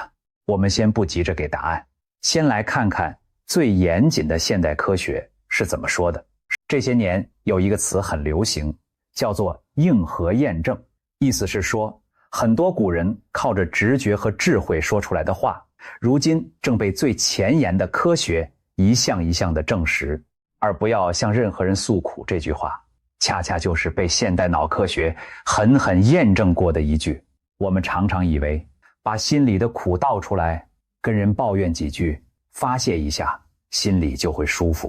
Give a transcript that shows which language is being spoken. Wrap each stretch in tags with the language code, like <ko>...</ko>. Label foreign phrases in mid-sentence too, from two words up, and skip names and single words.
<zh>我們先不急着給答案，先來看看最嚴謹的現代科学是怎麼說的。這些年有一個詞很流行，叫做硬核驗證，意思是說很多古人靠着直覺和智慧說出來的話，如今正被最前沿的科學一項一項的證實。而不要向任何人訴苦这句話，恰恰就是被現代腦科學狠狠驗證過的一句。我們常常以為把心裡的苦倒出來，跟人抱怨幾句，發洩一下，心裡就會舒服。</zh>